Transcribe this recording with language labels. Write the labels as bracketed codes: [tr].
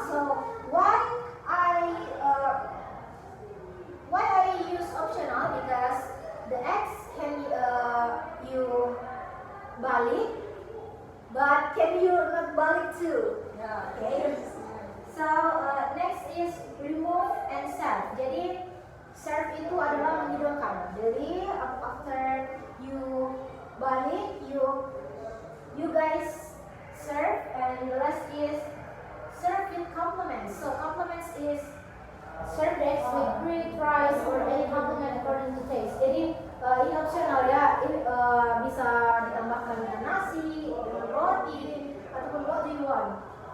[en] So why I use optional because the eggs can you balik, but can you not balik too? Okay. So next is remove and serve. [id] Jadi serve itu adalah menghidangkan. Jadi [en] after you balik, you guys serve, and the last is serve with compliments. So compliments is serve the eggs with grilled rice or any compliment according to taste. [id] Jadi ini optional ya. Ini bisa ditambahkan dengan nasi, dengan roti, ataupun [en] what do you want.